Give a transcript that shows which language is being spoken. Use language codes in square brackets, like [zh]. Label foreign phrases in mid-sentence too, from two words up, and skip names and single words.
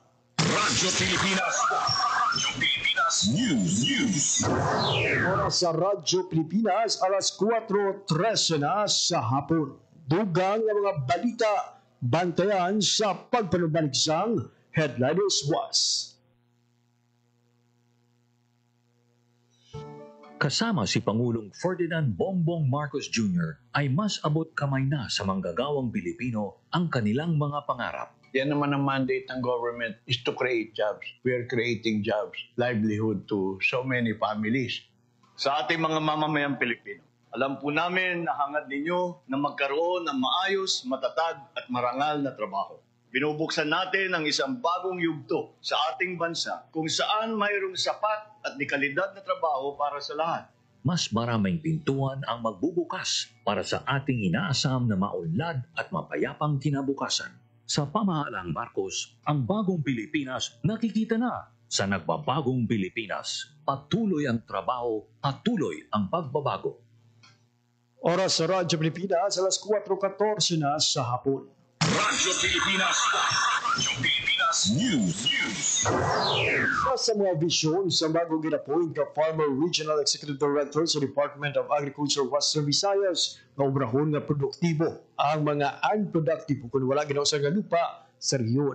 [tl] Radyo Pilipinas. Radyo Pilipinas News. [hil] Oras sa Radyo Pilipinas, alas 4:13 na sa hapon. Dugang ang mga balita, bantayan sa pagpanumbalik sang Headliners Was. [tl] Kasama si Pangulong Ferdinand Bongbong Marcos Jr. ay mas abot kamay na sa manggagawang Pilipino ang kanilang mga pangarap. Yan naman ang mandate ng government [en] is to create jobs. We are creating jobs, livelihood to so many families. [tl] Sa ating mga mamamayang Pilipino, alam po namin na hangad ninyo na magkaroon ng maayos, matatag at marangal na trabaho. Binubuksan natin ang isang bagong yugto sa ating bansa kung saan mayroong sapat at dekalidad na trabaho para sa lahat. Mas maraming pintuan ang magbubukas para sa ating inaasam na maunlad at mapayapang kinabukasan. Sa pamahalang Marcos, ang bagong Pilipinas nakikita na. Sa nagbabagong Pilipinas, patuloy ang trabaho, patuloy ang pagbabago. [hil] Oras sa Radyo Pilipinas, alas 4:14 na sa hapon. Radyo Pilipinas. Radyo Pilipinas News. Sa mga visyon sa bago ginapoint ka Farmer [en] Regional Executive Director [hil] sa Department of Agriculture Western Visayas na obrahon nga produktibo ang mga unproductive kung wala ginausang nga lupa sa rehiyon.